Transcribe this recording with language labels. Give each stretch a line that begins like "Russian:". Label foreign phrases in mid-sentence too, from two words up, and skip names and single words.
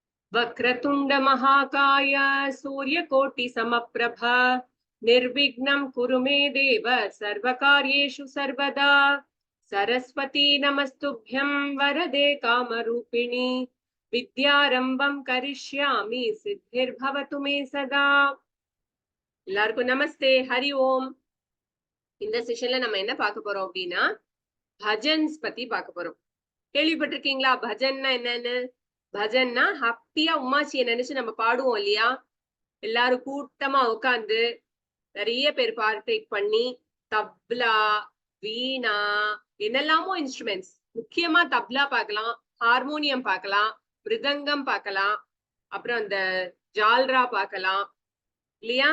Sanskrit: वक्रतुंड महाकाय सूर्यकोटि समप्रभ निर्विघ्नं कुरु मे देव सर्वकार्येषु सर्वदा सरस्वती नमस्तुभ्यं वरदे कामरूपिणी विद्यारंभं करिष्यामि सिद्धिर्भवतु मे सदा
Tamil: எல்லாருக்கும் நமஸ்தே ஹரி ஓம். இந்த செஷன்ல நம்ம என்ன பார்க்க போறோம் அப்படின்னா பஜன்ஸ் பத்தி பார்க்க போறோம். கேள்விப்பட்டிருக்கீங்களா பஜன்னா என்னன்னு? பஜன்னா ஹாப்பியா உமாச்சியை நினைச்சு நம்ம பாடுவோம் இல்லையா? எல்லாரும் கூட்டமா உட்காந்து நிறைய பேர் பார்ட்டிக் பண்ணி தப்லா வீணா என்னெல்லாமோ இன்ஸ்ட்ருமெண்ட்ஸ், முக்கியமா தப்லா பார்க்கலாம், ஹார்மோனியம் பார்க்கலாம், மிருதங்கம் பார்க்கலாம், அப்புறம் அந்த ஜால்ரா பார்க்கலாம் இல்லையா?